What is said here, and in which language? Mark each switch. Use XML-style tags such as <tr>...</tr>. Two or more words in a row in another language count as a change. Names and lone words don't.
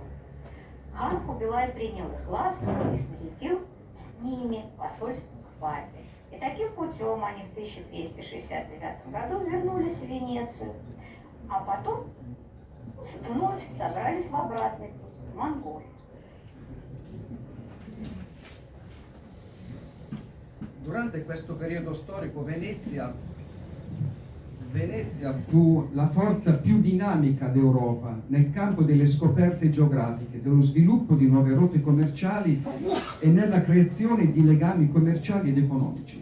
<ru>Хан Кубилай принял их ласково и снарядил с ними посольство к папе. И таким путем они в 1269 году вернулись в Венецию, а потом вновь собрались в обратный путь, в Монголию.</ru> <it>Durante questo periodo storico Venezia fu la forza più dinamica d'Europa nel campo delle scoperte geografiche, dello sviluppo di nuove rotte commerciali e nella creazione di legami commerciali ed economici.</it>